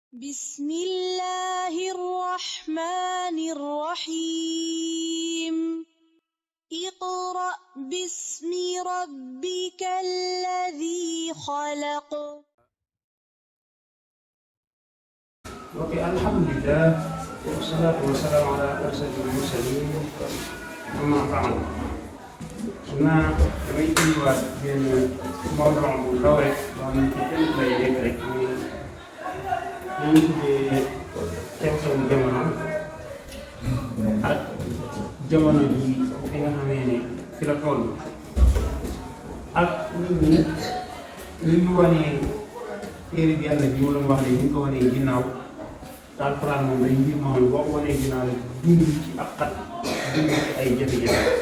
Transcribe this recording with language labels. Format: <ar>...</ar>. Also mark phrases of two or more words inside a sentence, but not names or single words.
<ar>بسم الله الرحمن الرحيم اقرأ باسم ربك الذي خلق. Oke, الحمد لله والصلاة والسلام على أشرف المرسلين أما بعد.</ar> <wo>Nah, damay indiwaat benn mawdu bu ndaw rek boo xam ne ci tënk lay nekk rek ñu ngi tuddee xew-xewu jamono ak jamono ji fi nga xamee ne fi la toll ak nit ñi ñu wanee téere bi yàlla bi mu doon wax ne ñu ko wanee ginnaaw te alxuraan moom day mbir moom boo ko wanee ginnaaw rek dund ci ab xat dund ci ay jafe-jafe</wo>